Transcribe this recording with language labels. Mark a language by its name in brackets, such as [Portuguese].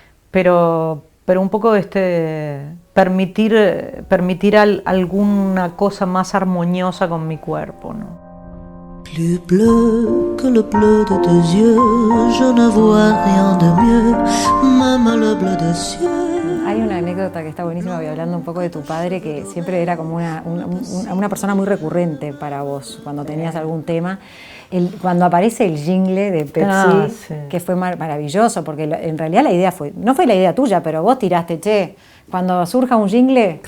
[Spanish] Pero un poco permitir alguna cosa más armoniosa con mi cuerpo, ¿no? [French] Plus bleu que le bleu de tes yeux, je ne vois rien de mieux, même le bleu des cieux. [Spanish] Hay una anécdota que está buenísima, voy hablando un poco de tu padre, que siempre era como una persona muy recurrente para vos cuando tenías algún tema. Cuando aparece el jingle de Pepsi, sí. Que fue maravilloso, porque en realidad la idea no fue la idea tuya, pero vos tiraste, cuando surja un jingle.